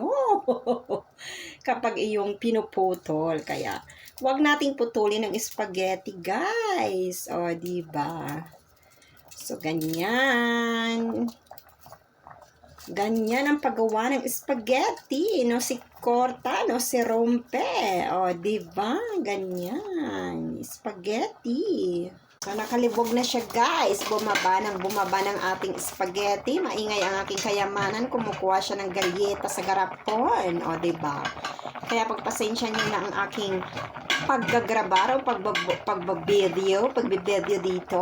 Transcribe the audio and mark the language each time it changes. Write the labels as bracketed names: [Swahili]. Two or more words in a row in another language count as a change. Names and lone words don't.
[Filipino] Kapag iyong pinuputol. Kaya, wag nating putulin ng spaghetti, guys. O, diba? So, ganyan. Ganyan ang paggawa ng spaghetti. [Spanish] No si corta, no si rompe. O, [Filipino] diba? Ganyan. Spaghetti. So, nakalibog na siya, guys. Bumaba ng ating spaghetti. Maingay ang aking kayamanan. Kumukuha siya ng galyeta sa garapon. O, diba? Kaya pagpasensya niyo na ang aking paggagrabar o pagbabideo dito.